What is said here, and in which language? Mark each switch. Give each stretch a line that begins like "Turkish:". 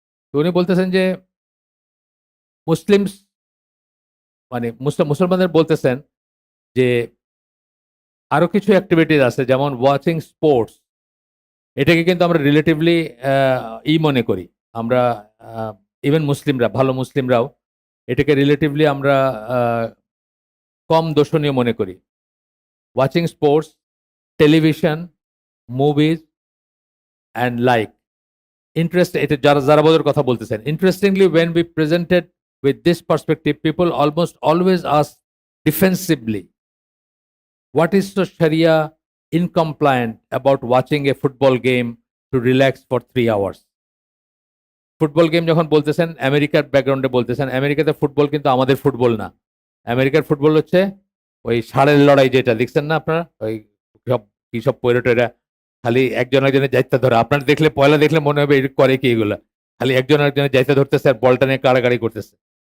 Bangla: তো উনি বলতেছেন যে মুসলিম, মানে মুসলমানদের বলতেছেন যে আরো কিছু অ্যাক্টিভিটিস আছে, যেমন ওয়াচিং স্পোর্টস, এটাকে কিন্তু আমরা রিলেটিভলি মনে করি আমরা, ইভেন মুসলিমরা, ভালো মুসলিমরাও এটাকে রিলেটিভলি আমরা আহ, কম দোষণীয় মনে করি।
English: watching sports, television, movies and like interest,
Bangla: এটা যারা যারা বোধের কথা বলতেছেন।
English: Interestingly, when be presented with this perspective, people almost always ask defensively, what is so Sharia incompliant about watching a football game to relax for 3 hours?
Bangla: Football game যখন বলতেছেন, আমেরিকার ব্যাকগ্রাউন্ডে বলতেছেন, আমেরিকাতে ফুটবল কিন্তু আমাদের ফুটবল না। আমেরিকার ফুটবল হচ্ছে ওই ষাঁড়ের লড়াই, যেটা দেখছেন না আপনারা, ওই সব কি সব পয়রটেরা খালি একজন একজনের যাইতে ধরে, আপনার দেখলে পয়লা দেখলে মনে হবে এটা করে কি এগুলা, খালি একজন একজনের যাইতে ধরতেছে আর বলটা নিয়ে কাড়াকাড়ি করতেছে।